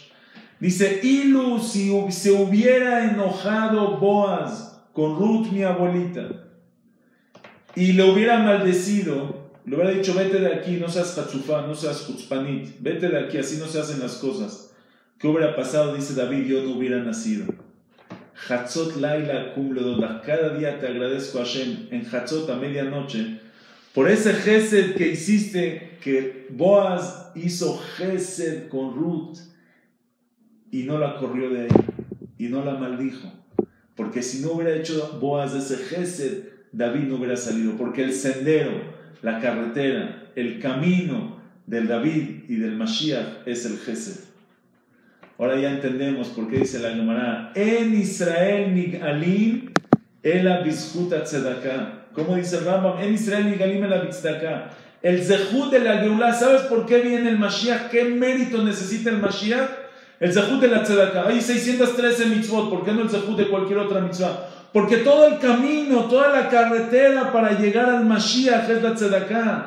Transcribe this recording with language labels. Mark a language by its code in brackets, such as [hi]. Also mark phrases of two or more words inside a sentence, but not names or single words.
[es] Dice, Ilu, si se hubiera enojado Boaz con Ruth, mi abuelita, y le hubiera maldecido, le hubiera dicho, vete de aquí, no seas Hatzufá, no seas Hutzpanit, vete de aquí, así no se hacen las cosas. ¿Qué hubiera pasado? Dice David, yo no hubiera nacido. [he] Hatzot laila kum leodot. [es] Cada día te agradezco a Hashem en Hatzot a medianoche por ese gesed que hiciste, que Boaz hizo gesed con Ruth y no la corrió de ahí y no la maldijo, porque si no hubiera hecho Boaz ese gesed, David no hubiera salido, porque el sendero, la carretera, el camino del David y del Mashiach es el gesed. Ahora ya entendemos por qué dice la Gemara, [he] en Israel nigalim ela bizhut tzedakah. [es] ¿Cómo dice el Rambam? [he] En Israel nigalim ela bizhut. [es] El zehut de la Geulá, ¿sabes por qué viene el Mashiach? ¿Qué mérito necesita el Mashiach? El zehut de la tzedakah. Hay 613 mitzvot, ¿por qué no el zehut de cualquier otra mitzvah? Porque todo el camino, toda la carretera para llegar al Mashiach es la tzedakah.